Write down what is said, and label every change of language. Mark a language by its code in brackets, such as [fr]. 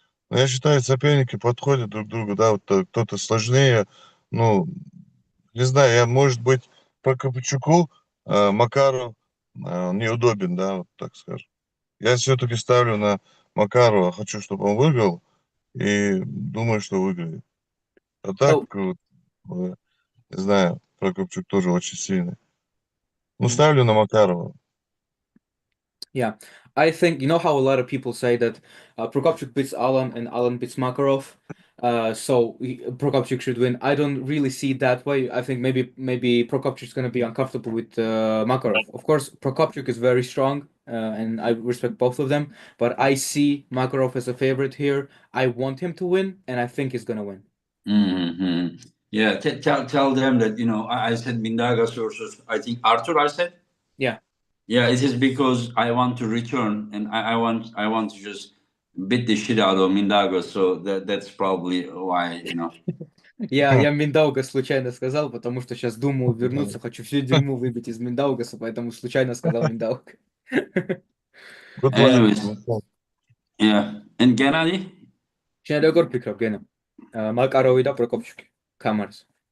[ru] Но я считаю, соперники подходят друг к другу, да, вот кто-то сложнее, ну, не знаю, я, может быть, Прокопчуку Макаров неудобен, да, вот так скажем. Я все-таки ставлю на Макарова, хочу, чтобы он выиграл, И думаю, что выиграет. А так, Oh, вот, не знаю, Прокопчук тоже очень сильный. Ну, mm. ставлю на Макарова. [en] Yeah, I think you know how a lot of people say that Prokopchuk beats Alan and Alan beats Makarov, so Prokopchuk should win. I don't really see it that way. I think maybe Prokopchuk's gonna be uncomfortable with Makarov. Of course, Prokopchuk is very strong, and I respect both of them. But I see Makarov as a favorite here. I want him to win, and I think he's gonna win. Mm-hmm. Yeah, tell them that, I said Mindaugas versus, I think, Arthur, I said? Yeah. Yeah, it is because I want to return, and I want to just beat the shit out of Mindaugas, so that's probably why. [ru] Я Миндауга случайно сказал, потому что сейчас думаю вернуться, хочу все дерьмо выбить из Миндаугаса, поэтому случайно сказал Миндауга. [en] Good luck. Anyways, yeah, and Gennady? [ka] შენ როგორ ფიქრობ, გენა? მაკაროვი და პროკოპჩუკი, კამარს.